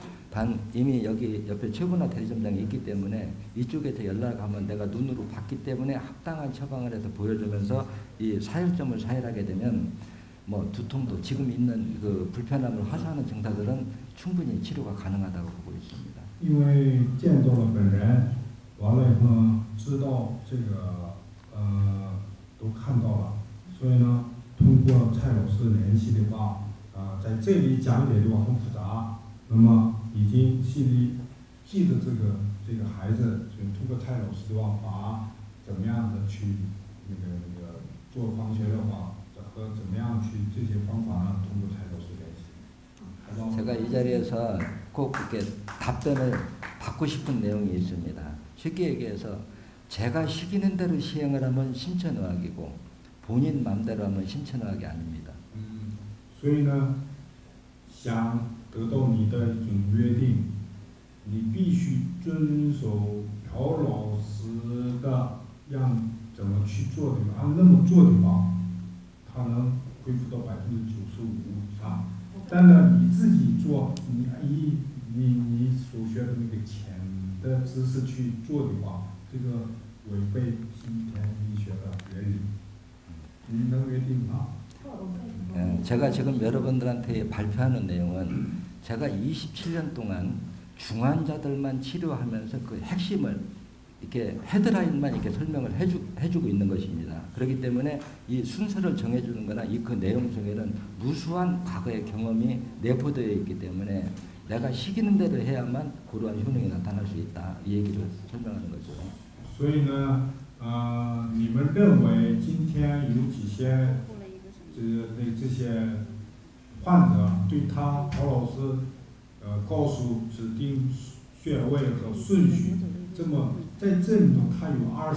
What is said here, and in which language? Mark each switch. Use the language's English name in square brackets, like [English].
[Korean] 단 이미 여기 옆에 최군화 대리점장이 있기 때문에 이쪽에서 연락하면 내가 눈으로 봤기 때문에 합당한 처방을 해서 보여주면서 이 사혈점을 사혈하게 되면 뭐 두통도 지금 있는 그 불편함을 화사하는 증상들은 충분히 치료가 가능하다고 보고 있습니다. [Chinese] 因为见到了本人，完了以后知道这个都看到了，所以呢，通过蔡老师联系的话，在这里讲解的话很复杂，那么已经心里记得这个孩子，就通过蔡老师的话，把怎么样的去那个做放血疗法和怎么样去这些方法呢，通过蔡老师联系。 [Korean] 제가 이 자리에서 꼭 이렇게 답변을 받고 싶은 내용이 있습니다. 쉽게 얘기해서 제가 시키는 대로 시행을 하면 신천의학이고 본인 마음대로 하면 신천의학이 아닙니다. [Chinese] 所以呢，想得到你的一种约定，你必须遵守朴老师的怎么去做的，按那么做的话，他能恢复到95%以上。但呢，你自己做，你所学的那个浅的知识去做的话，这个违背新田医学的原理。你能约定吗？ [Korean] 제가 지금 여러분들한테 발표하는 내용은 제가 27년 동안 중환자들만 치료하면서 그 핵심을 이렇게 헤드라인만 이렇게 설명을 해주고 있는 것입니다. 그렇기 때문에 이 순서를 정해주는 거나 이 그 내용 속에는 무수한 과거의 경험이 내포되어 있기 때문에 내가 시키는 대로 해야만 그러한 효능이 나타날 수 있다. 이 얘기를 설명하는 거죠. [Chinese] 所以呢，你们认为今天有几些这些患者对他陶老师告诉指定穴位和顺序，这么在这里头他有